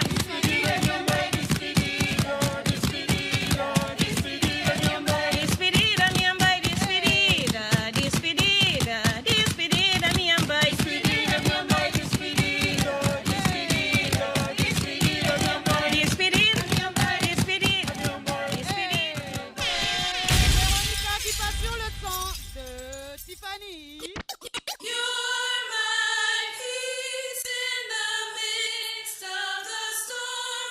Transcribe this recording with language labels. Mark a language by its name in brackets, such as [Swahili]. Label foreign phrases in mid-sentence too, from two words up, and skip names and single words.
[Portuguese] Despedida, minha mãe, despedida, despedida, despedida, minha mãe. Despedida, minha mãe, despedida, despedida, despedida, minha mãe. Despedida, minha mãe, despedida, despedida, despedida, minha mãe. Despedida, minha mãe, despedida, despedida. [French] Véronica qui passe sur le son de Tiffany. [English] You're my peace in the midst of the storm.